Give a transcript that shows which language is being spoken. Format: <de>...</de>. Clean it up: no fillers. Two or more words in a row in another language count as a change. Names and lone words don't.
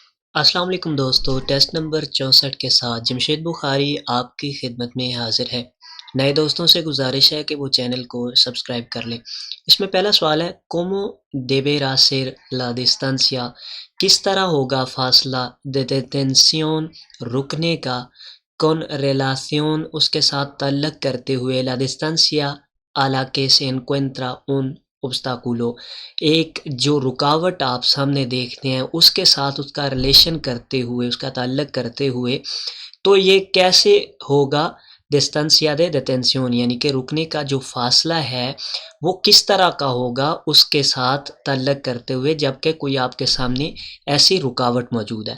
<ur>السلام علیکم دوستو، ٹیسٹ نمبر 64 کے ساتھ جمشید بخاری آپ کی خدمت میں حاضر ہے۔ نئے دوستوں سے گزارش ہے کہ وہ چینل کو سبسکرائب کر لیں۔ اس میں پہلا سوال ہے،</ur> <es>cómo debería ser la distancia,</es> <ur>کس طرح ہوگا فاصلہ</ur> <es>de detención</es> <ur>رکنے کا،</ur> <es>con relación</es> <ur>اس کے ساتھ تعلق کرتے ہوئے</ur> <es>la distancia a la que se encuentra un obstáculo،</es> <ur>ایک جو رکاوٹ آپ سامنے دیکھتے ہیں اس کے ساتھ اس کا ریلیشن کرتے ہوئے، اس کا تعلق کرتے ہوئے، تو یہ کیسے ہوگا</ur> <es>distancia de detención,</es> <ur>یعنی کہ رکنے کا جو فاصلہ ہے وہ کس طرح کا ہوگا اس کے ساتھ تعلق کرتے ہوئے، جبکہ کوئی آپ کے سامنے ایسی رکاوٹ موجود ہے۔</ur>